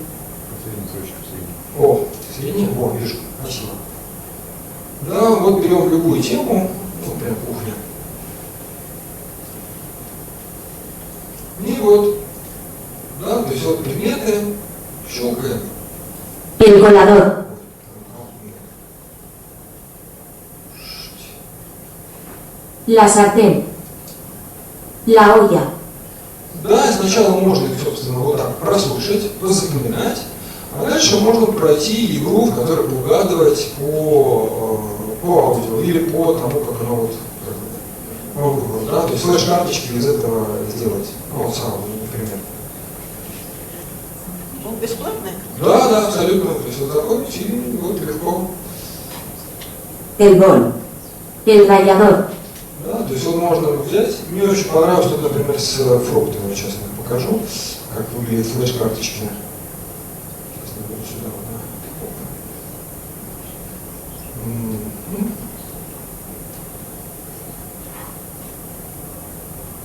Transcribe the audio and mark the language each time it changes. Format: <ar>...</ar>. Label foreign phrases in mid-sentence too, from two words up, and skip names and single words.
<ru>О, средний? О, вижу. Спасибо. Да, вот берем любую тему, вот прям кухня. И вот, да, то есть вот предметы, щелкаем.</ru> <es>El colador. La sartén. La olla.</es> <ru>Да, сначала можно их, собственно, вот так прослушать, позапоминать, а дальше можно пройти игру, в которой угадывать по аудио или по тому, как оно вот по выбору, да, то есть флеш-карточки из этого сделать, ну, вот с аудио, например. Он бесплатный? Да, да, абсолютно. То есть вот заходите и вот легко.</ru> <es>El bol. El rallador.</es> <ru>Да, то есть вот можно взять. Мне очень понравилось, тут, например, с фруктами, сейчас я покажу, как выглядят флеш-карточки. Сейчас я буду сюда, да.</ru>